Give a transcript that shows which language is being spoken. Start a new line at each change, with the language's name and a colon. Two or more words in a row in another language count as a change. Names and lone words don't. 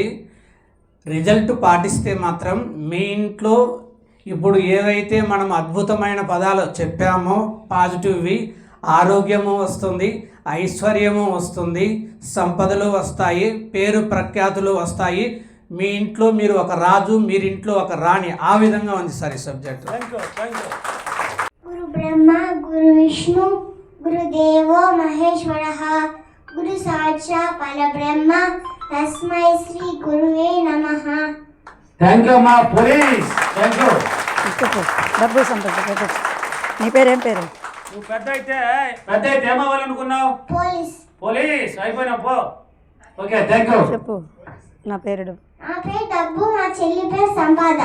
Telugu: రిజల్ట్ పాటిస్తే మాత్రం మీ ఇంట్లో ఇప్పుడు ఏవైతే మనం అద్భుతమైన పదాలు చెప్పామో పాజిటివ్వి, ఆరోగ్యము వస్తుంది, ఐశ్వర్యము వస్తుంది, సంపదలు వస్తాయి, పేరు ప్రఖ్యాతులు వస్తాయి. మీ ఇంట్లో మీరు ఒక రాజు, మీరింట్లో ఒక రాణి, ఆ విధంగా ఉంది సార్ ఈ సబ్జెక్ట్.
Sanskrit: ब्रह्मा गुरु विष्णु गुरुदेवो महेश्वरः गुरु साक्षात् परब्रह्म तस्मै श्री गुरुवे नमः.
English: thank you అమ్మా పోలీస్. thank you.
Telugu: డబ్బు సంపద. నీ పేరేం పేరు? నువ్వు పెద్ద అయితే ఏమవ్వాలనుకున్నావు? పోలీస్. పోలీస్ అయిపోయినావు పో.
English: okay thank you.
Telugu: చెప్పు. నా పేరు నా పేరు డబ్బు, మా చెల్లి పేరు సంపాద.